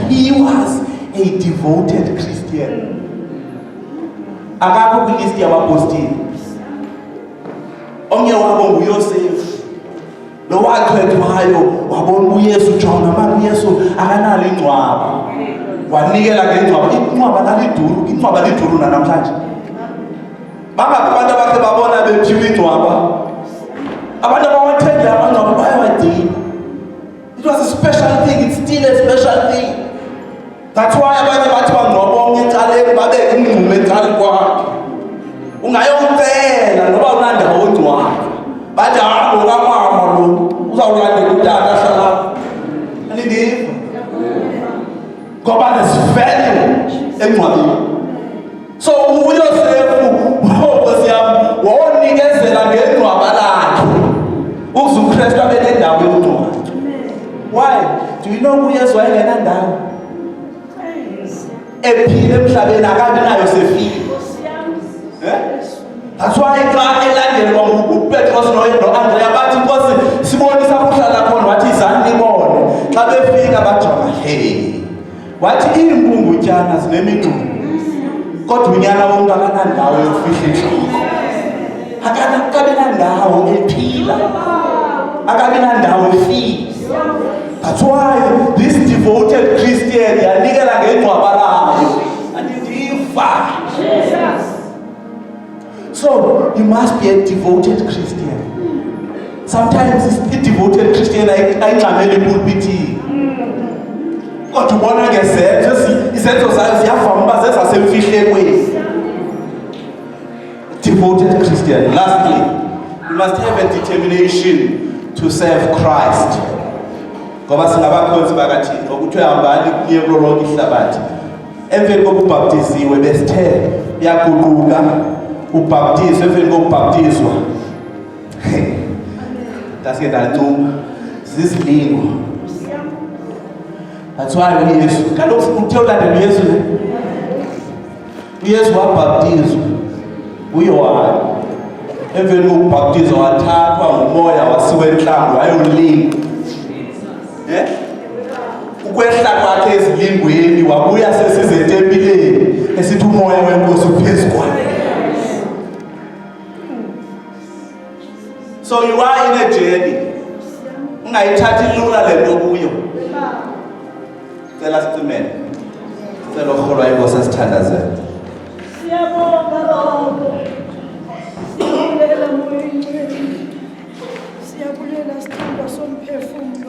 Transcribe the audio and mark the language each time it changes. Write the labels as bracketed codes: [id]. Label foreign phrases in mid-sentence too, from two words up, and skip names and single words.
[en] he was a devoted Christian. [xh] Akakho kwilist yabapostile. Omnye wabo nguYosefu. Lo wathethwayo wabona uYesu jonga manje uYesu akanalo ingcwaba. Wanikela ngengcwaba. Ingcwaba laliduru, ingcwaba liduru namhlanje. Abantu abakhe babona bephiwe ingcwaba. Abantu abawathenda amangcwaba bayawadinga. [en] It was a special thing, it's still a special thing. That's why [xh] abanye bathi bangcwaba ecaleni babeke ingqumo ecaleni kwakhe. Ungayocela noba unandawo ongcwaba. Bathi hayi ngokamama lo uzawulandela utata ahlala. Andiva. Ngoba [en] there's value [xh] engcwabeni. So uYosefu Nkosi yami wonikezela ngengcwaba lakhe. UKristu abe nendawo yongcwaba. [en] Why? Do you know [xh] uYesu wayengenandawo? Ephile emhlabeni akabi nayo sefile. [en] That's why [xh] xa elandelwa uPetros noAndrea bathi Nkosi sibonisa kuhlala khona wathi izani nibone. Xa befika bajonga hey. Wathi impungutyana zinemingxuma. Kodwa unyana wonke akanandawo yokufihla inhloko. Akabi nandawo ephila. Akabi nandawo efile. [en] That's why this devoted Christian [xh] yanikela ngengcwaba layo. Andiva. [en] So you must be a devoted Christian. Sometimes a devoted Christian [xh] ayingxameli epulpitini. Kodwa ubona ngezenzo izenzo zayo ziyavama uba zezasemfihlekweni. [en] Devoted Christian. Lastly, you must have a determination to serve Christ. [xh] Ngoba singabakhonzi bakaThixo ukuthi uhambani kuye kulo lonke ihlabathi. Emveni kokubhaptiziwe besithe uyaguquka ubhaptizwe emveni kokubhaptizwa. [en] That's it aluma. Zizilingo. That's why [xh] uYesu kaloku uthe ulandela uYesu ne. uYesu wabhaptizwa uYohane. Emveni kokubhaptizwa wathathwa ngumoya wasiwa enhlangu wayolinga. Ukwehla kwakhe ezilingweni wabuya sesize etempileni esithi umoya wenkosi uphezu kwakhe. [en] So you are in a journey. [xh] Ungayithathi lula lento kuyo. Cela sicimele. Cela uholwa inkosi asithandazele. Siyabonga Baba. Siyabulela moyeni. Siyabulela sithando somphefumulo.